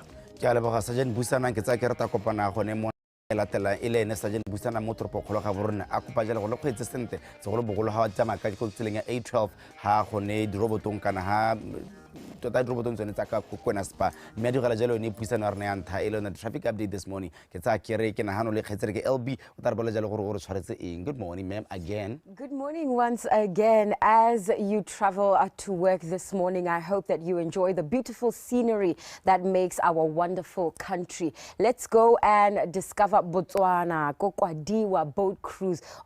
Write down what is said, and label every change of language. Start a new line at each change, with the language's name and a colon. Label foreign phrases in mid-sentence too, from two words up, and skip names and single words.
Tswana: ke a leboga sergeant busanang ke tsaya ke rata kopana gone mo latela e le ene sergeant busana mo toropo kgolo ga borona a kopa jalo go le kgweetse sentle segolo bogolo ga wa tsamaya ka tseleng ya A12 ga gone dirobotong kana ga tota dirobotong tsone tsa ka kwena spa mme a digala jalo yone puisano ya rona ya ntlha e le yone
English: traffic update this morning
Tswana: ke tsaya kere ke nagano le kgetsere ke LB o tla re bola jalo gore o re tshwaretse eng.
English: Good morning ma'am again. Good morning once again. As you travel to work this morning, I hope that you enjoy the beautiful scenery that makes our wonderful country. Let's go and discover Botswana, Kokwadiwa boat cruise.